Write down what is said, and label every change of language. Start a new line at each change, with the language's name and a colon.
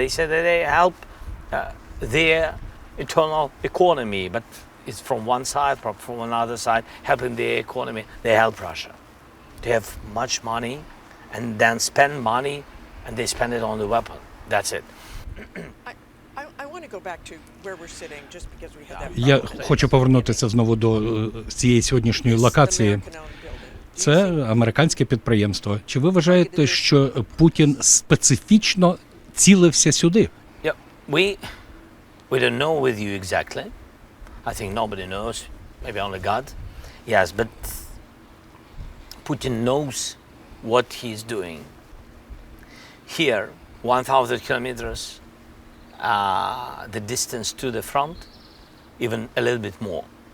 English: They say that they help their internal economy, but it's from one side, from another side, helping their economy. They help Russia. They have much money, and then spend money, and they spend it on the weapon. That's it. I want to go back to where we're sitting, just because we had that.
Ukrainian: Я хочу повернутися знову до цієї сьогоднішньої локації. Це американське підприємство. Чи ви вважаєте, що Путін специфічно цілився сюди?
English: Yeah, we don't know with you exactly. I think nobody knows, maybe only God. Yes, but Putin knows what he's doing. Here, 1,000 kilometers, the distance to the front, even a little bit more.